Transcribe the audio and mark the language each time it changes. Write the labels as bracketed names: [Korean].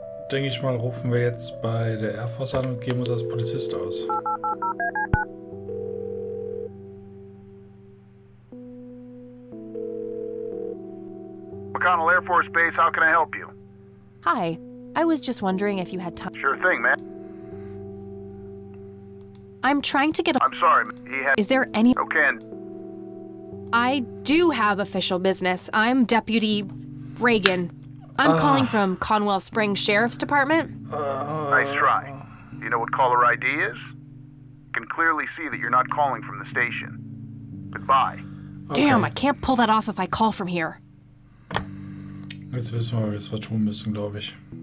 [German] denke ich mal, rufen wir jetzt bei der Air Force an und geben uns als Polizist aus. [English] McConnell Air Force Base, how can I help you? Hi. I was just wondering if you had time. Sure thing, man. I'm trying to get a... I'm sorry, he had... Is there any... Okay, I do have official business. I'm Deputy Reagan. I'm calling from Conwell Springs Sheriff's Department. nice try. Do you know what caller ID is? Can clearly see that you're not calling from the station. Goodbye. Damn, I can't pull that off if I call from here. [German] Jetzt wissen wir, was wir tun müssen, glaube ich.